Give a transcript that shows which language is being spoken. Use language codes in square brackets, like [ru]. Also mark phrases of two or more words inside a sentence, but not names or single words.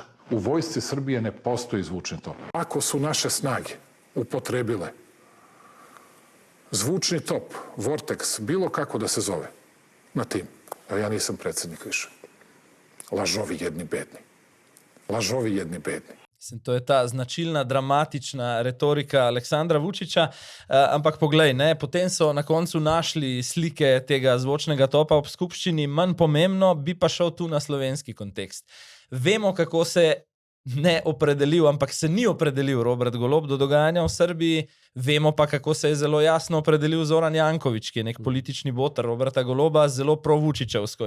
[sr] U vojsci Srbije ne postoji zvučni top. Ako su naše snage upotrebile zvučni top, Vortex, bilo kako da se zove, na tim, ja nisam predsjednik više. Lažovi jedni bedni. [sl] To je ta značilna, dramatična retorika Aleksandra Vučića, ampak poglej, potem so na koncu našli slike tega zvočnega topa ob skupščini, manj pomembno, bi pa šel tu na slovenski kontekst. Vemo, kako se ne opredelil, ampak se ni opredelil Robert Golob do dogajanja v Srbiji, vemo pa, kako se je zelo jasno opredelil Zoran Janković, ki je nek politični boter Roberta Goloba, zelo pro-Vučićevsko.